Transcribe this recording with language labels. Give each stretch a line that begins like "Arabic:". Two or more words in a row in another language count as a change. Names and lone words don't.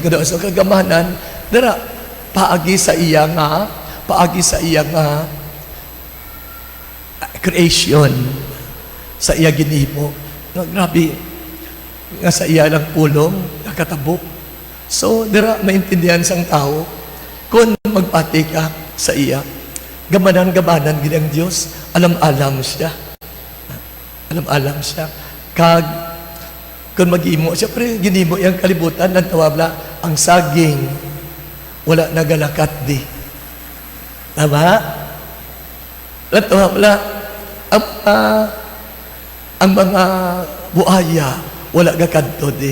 Hiligaynon: Kuno sa kagamanan, dira paagi sa iya nga creation, sa iya ginimo. No, grabe nga sa iya lang pulong nakatabok. So dira maintindihan sang tao kung magpati ka sa iya. Gamanan gid ang Dios, alam-alam siya. Alam-alam siya. Kag kung mag-imo, siyempre ginimo yang kalibutan ng tawabla, ang saging wala nagalakat di. Tama? Ang tawabla, ang mga buhaya wala gakadto di.